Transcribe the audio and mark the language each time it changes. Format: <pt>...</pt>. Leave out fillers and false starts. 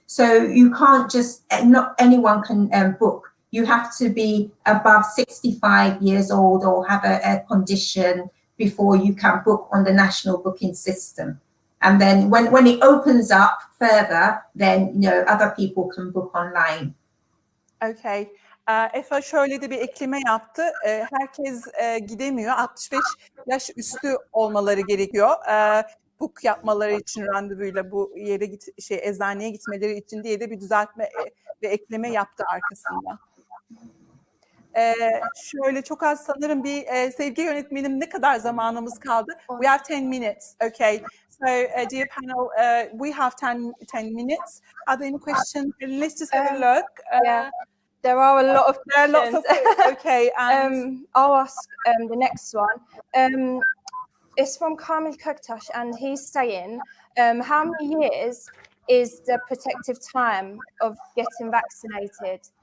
<en>So you can't just, not anyone can book. You have to be above 65 years old or have a condition before you can book on the national booking system. And then when it opens up further, then other people can book online. Okay.</en> <tr>Effa şöyle de bir ekleme yaptı. Herkes gidemiyor. 65 yaş üstü olmaları gerekiyor. Book yapmaları için randevuyla bu yere eczaneye gitmeleri için diye de bir düzeltme ve ekleme yaptı arkasında. Şöyle çok az sanırım bir sevgi yönetmenim ne kadar zamanımız kaldı?</tr> <en>We have 10 minutes. Okay. So dear panel, we have 10 minutes. Are there any questions? Let's just have a look. Yeah. There are a lot of questions. Okay, and I'll ask the next one. It's from Kamil Köktaş, and he's saying, how many years is the protective time of getting vaccinated?</en>